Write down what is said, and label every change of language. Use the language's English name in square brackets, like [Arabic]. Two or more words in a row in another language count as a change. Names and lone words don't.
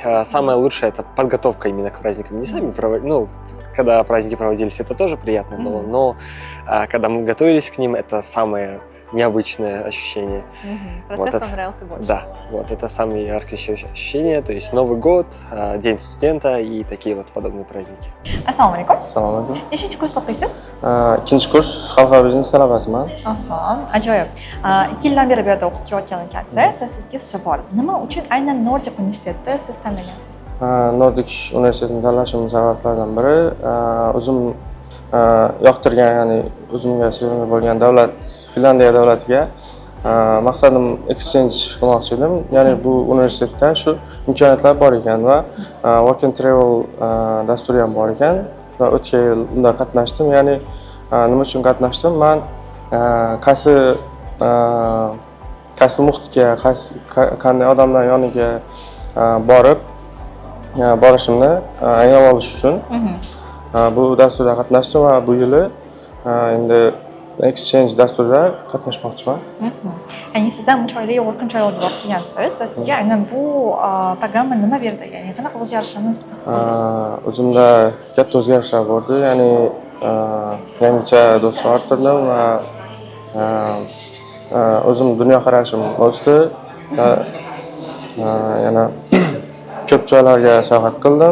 [Russian] Самое лучшее — это подготовка именно к праздникам. Не сами проводили, ну, когда праздники проводились, это тоже приятно было, но когда мы готовились к ним, это самое необычное ощущение. Процесс Вот вам нравился больше? Да, вот это самые яркие ощущения, то есть Новый год, День студента и такие вот подобные праздники. [Uzbek] Assalomu alaykum. Assalomu alaykum. Nechinchi kursda o'qiysiz? Ikkinchi kurs xalqaro biznes talabasiman. Aha, ajoyib. 2 yildan beri bu yerda o'qib kelayotgan ekansiz va sizga savol. Nima uchun aynan Nordic universitetida siz tanlagansiz? Nordic universitetini tanlashimning sabablaridan biri o'zim yoqtirgan, ya'ni o'zimga sevimli bo'lgan davlat Finlandiya davlatiga maqsadim exchange qilmoqchi edim. Ya'ni bu universitetda shu imkoniyatlar bor ekan va work and travel dasturi ham bor ekan va o'tgan yil unda qatnashdim. Ya'ni nima uchun qatnashdim? Men qaysi muhitga, qanday odamlar yoniga borishimni anglab olish uchun bu dasturda qatnashdim va bu yili endi exchange dasturida qatnashmoqchiman. Ya'ni siz ham 3 oylik work and travel deb o'qigansiz va sizga aynan bu programma nima berdi? Ya'ni qanaqa o'zgarishlarni his qildingiz? O'zimda katta o'zgarishlar bo'ldi. Ya'ni yangicha do'stlar orttirdim va o'zim dunyoqarashim o'sdi. Yana ko'p joylarga sayohat qildim.